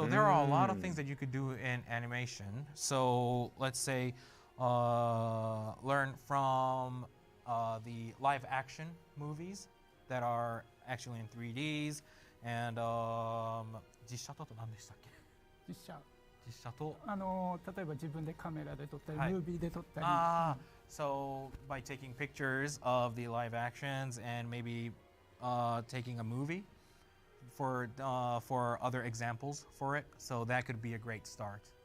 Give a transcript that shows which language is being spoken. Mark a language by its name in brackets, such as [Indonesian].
[English] So there are a lot of things that you could do in animation. So let's say learn from the live action movies that are actually in 3Ds and [Japanese] 実写と何でしたっけ？実写実写と例えば自分でカメラで撮ったり、はいムービーで撮ったり、 [English] So by taking pictures of the live actions and maybe taking a movie for other examples for it, so that could be a great start.